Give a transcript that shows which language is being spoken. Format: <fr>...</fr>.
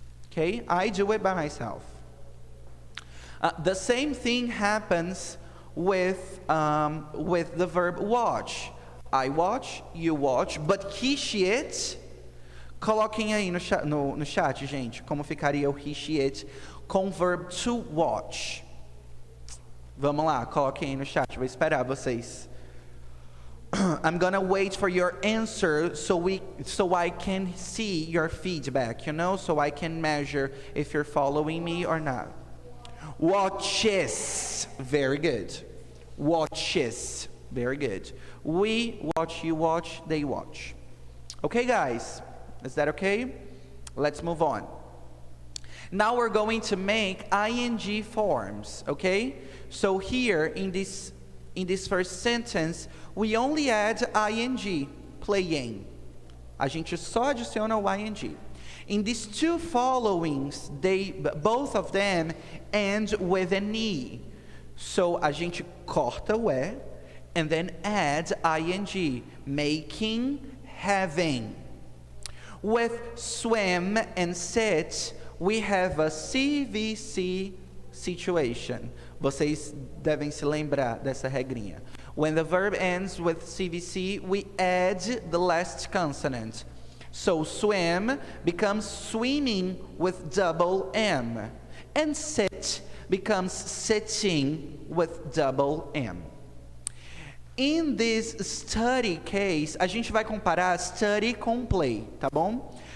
<en>Okay, I do it by myself. The same thing happens with the verb watch. I watch, you watch, but he, she, it.</en> <pt>Coloquem aí no chat, gente, como ficaria o he, she, it com o verb to watch. Vamos lá, coloquem aí no chat, vou esperar vocês.</pt> <en>I'm gonna wait for your answer so I can see your feedback, you know, so I can measure if you're following me or not. Watches, very good. Watches, very good. We watch, you watch, they watch. Okay, guys, is that okay? Let's move on. Now we're going to make ing forms, okay? So here in this first sentence, we only add ing, playing.</en> <pt>A gente só adiciona o ing.</pt> <en>In these two followings, both of them end with an e. So</en> <pt>a gente corta o e</pt> <en>and then add ing, making, having. With swim and sit, we have a CVC situation.</en> <pt>Vocês devem se lembrar dessa regrinha.</pt> <en>When the verb ends with CVC, we add the last consonant. So swim becomes swimming with double M. And sit becomes sitting with double M. In this study case,</en> <pt>a gente vai comparar study com play, tá bom?</pt>